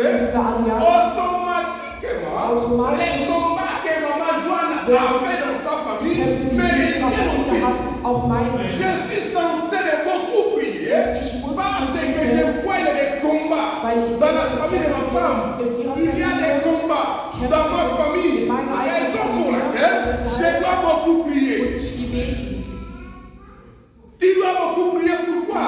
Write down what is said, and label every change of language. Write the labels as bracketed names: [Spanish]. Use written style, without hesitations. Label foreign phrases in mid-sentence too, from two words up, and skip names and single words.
[German] diese Allianz [French] automatiquement, les combats que maman Joanne avait dans sa famille, mais [German] auch meine. [French] Je suis censé de beaucoup prier parce que je vois des combats dans la famille de ma femme. Il y a des combats dans ma famille. Raison pour laquelle je dois beaucoup prier. Tu dois beaucoup prier pourquoi?